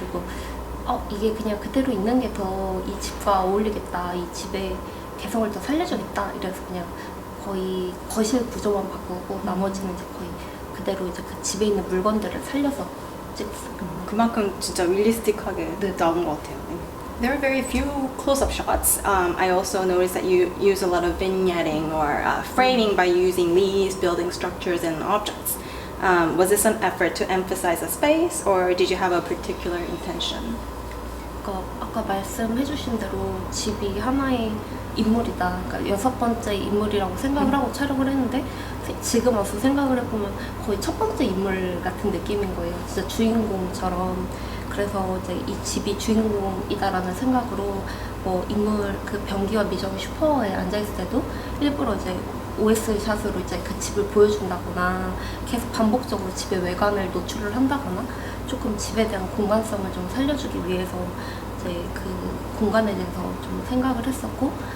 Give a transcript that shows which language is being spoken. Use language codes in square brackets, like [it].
[ko] 그리고 이게 그냥 그대로 있는 게 더 이 집과 어울리겠다. 이 집의 개성을 더 살려주겠다. 이래서 그냥 거의 거실 구조만 바꾸고 나머지는 이제 거의 그대로 이제 그 집에 있는 물건들을 살려서 찍었어요. 그만큼 진짜 릴리스틱하게 나온 것 같아요. [en] There are very few close-up shots. I also noticed that you use a lot of vignetting or framing by using leaves, building structures, and objects. Was this an effort to emphasize a space, or did you have a particular intention? [ko] 그러니까 아까 말씀해주신 대로 집이 하나의 인물이다. 그러니까 6번째 인물이라고 생각을 하고 촬영을 했는데 지금 와서 생각을 해보면 거의 첫 번째 인물 같은 느낌인 거예요. 진짜 주인공처럼. 그래서 이제 이 집이 주인공이다라는 생각으로 뭐 인물 그 변기와 미정이 슈퍼에 앉아있을 때도 일부러 이제 OS 샷으로 이제 그 집을 보여준다거나 계속 반복적으로 집의 외관을 노출을 한다거나 조금 집에 대한 공간성을 좀 살려주기 위해서 이제 그 공간에 대해서 좀 생각을 했었고,